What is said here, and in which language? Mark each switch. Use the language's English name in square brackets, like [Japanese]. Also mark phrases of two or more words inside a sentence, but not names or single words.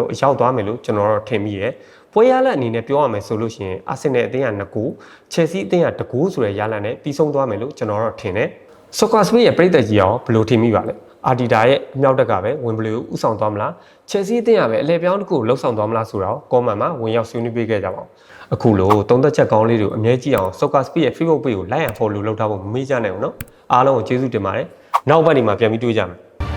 [Burmese] ကိုရောက်သွားမယ်လို့ကျွန်တော်တို့ထင်မိရယ်။ပွဲရလဒ်အနေနဲ့ပြောရမယ်ဆိုလို့ရှိရင်အာဆင်နယ်အသင်းက2ဂိုး Chelsea အသင်းက1ဂိုးဆိုတဲ့ရလဒ်နဲ့ပြီးဆုံးသွားမယ်လို့ကျွန်တော်တို့ထင်တယ်။ Soccer Speed ရဲ့ပြည်သက်ကြီးအောင်ဘယ်လိုထင်မိပါလဲ။အာဒီတာရဲ့အမြောက်တက်ကပဲဝင်ဘလီကိုဥဆောင်သွားမလား။ Chelsea အသင်းကပဲအလဲပြောင်းတစ်ခုကိုလှုပ်ဆောင်သွားမလားဆိုတော့ comment မှာဝင်ရောက်ဆွေးနွေးပေးခဲ့ကြပါဦး။အခုလိုသုံးသက်ချက်ကောင်းလေးတွေကိုအမြဲကြည့်အောင် Soccer Speed ရဲ့ Facebook page ကို [English] like and follow [Burmese] လုပ်ထားဖို့မမေ့ကြနဲ့ဦးနော်။အားလုံးကိုကျေးဇူးတင်ပါတယ်။နောက်ပတ်ဒီမှာပြန်ပြီးတွေ့ကြမယ်။